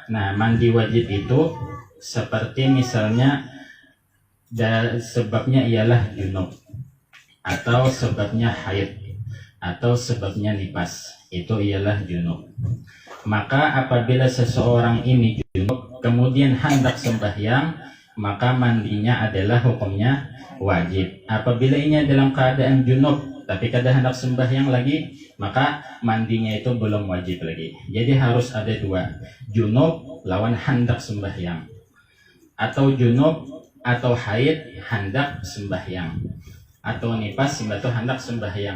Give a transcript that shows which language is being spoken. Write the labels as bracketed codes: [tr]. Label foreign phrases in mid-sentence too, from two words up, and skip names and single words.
[bjn] Nah, mandi wajib itu seperti misalnya sebabnya ialah junub, atau sebabnya haid, atau sebabnya nifas, itu ialah junub. Maka apabila seseorang ini junub kemudian hendak sembahyang, maka mandinya adalah hukumnya wajib. Apabila ini dalam keadaan junub tapi kada hendak sembahyang lagi, maka mandinya itu belum wajib lagi. Jadi harus ada 2, junub lawan hendak sembahyang, atau junub atau haid hendak sembahyang, atau nifas atau hendak sembahyang.